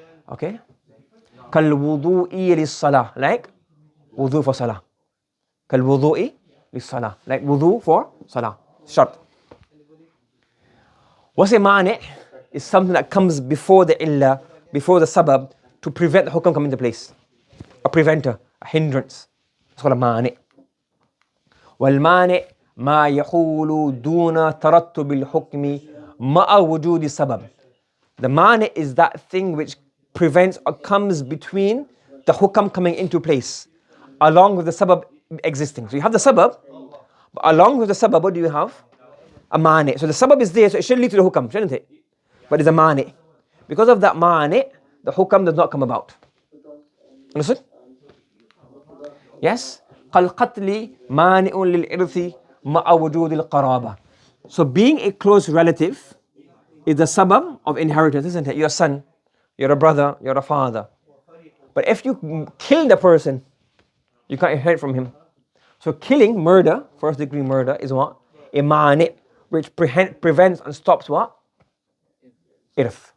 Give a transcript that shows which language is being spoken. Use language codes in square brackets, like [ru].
[en] Okay? [ar] كَالْوُضُوءِ لِلصَّلَاةِ. [en] Like wudu for salah. [ar] كَالْوُضُوءِ لِلصَّلَاةِ. [en] Like wudu for salah. Shart. What's a mani? It's something that comes before the illah, before the sabab, to prevent the hukam coming into place. A preventer, a hindrance. It's called a mani. [ar] والمانع ما يحول دون ترتب الحكم مع وجود السبب. [en] The mani is that thing which prevents or comes between the hukam coming into place along with the sabab existing. So you have the sabab, but along with the sabab, what do you have? A mani. So the sabab is there, so it should lead to the hukam, shouldn't it? But it's a mani. Because of that mani, the hukam does not come about. Understood? Yes? [ar] كالقتل مانع للإرث مع وجود القرابة. [en] So being a close relative is the sabab of inheritance, isn't it? You're a son, you're a brother, you're a father. But if you kill the person, you can't inherit from him. So killing, murder, first degree murder, is what? A mani, which prevents and stops what? Irth.